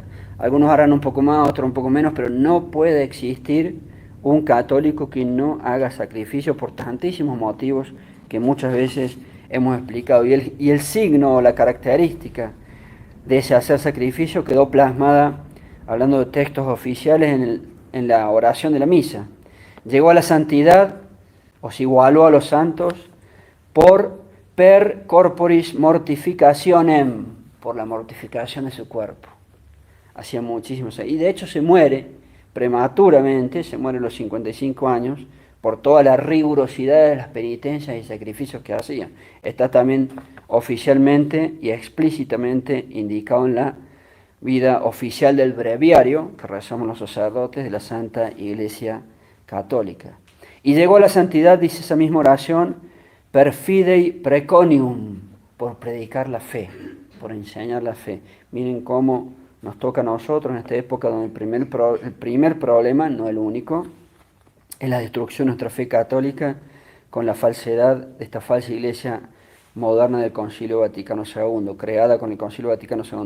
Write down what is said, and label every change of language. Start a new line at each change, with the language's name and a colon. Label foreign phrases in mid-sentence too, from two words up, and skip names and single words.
Spanish: Algunos harán un poco más, otros un poco menos, pero no puede existir un católico que no haga sacrificio por tantísimos motivos que muchas veces hemos explicado. Y el signo o la característica de ese hacer sacrificio quedó plasmada, hablando de textos oficiales, en la oración de la misa. Llegó a la santidad, o se igualó a los santos,
Latin: per corporis mortificationem,
Spanish: por la mortificación de su cuerpo. Hacía muchísimos. Y de hecho se muere prematuramente, se muere a los 55 años, por toda la rigurosidad de las penitencias y sacrificios que hacía. Está también oficialmente y explícitamente indicado en la vida oficial del breviario que rezamos los sacerdotes de la Santa Iglesia Católica. Y llegó a la santidad, dice esa misma oración,
Latin: per fidei preconium,
Spanish: por predicar la fe, por enseñar la fe. Miren cómo nos toca a nosotros en esta época donde el primer problema, no el único, es la destrucción de nuestra fe católica con la falsedad de esta falsa iglesia moderna del Concilio Vaticano II, creada con el Concilio Vaticano II.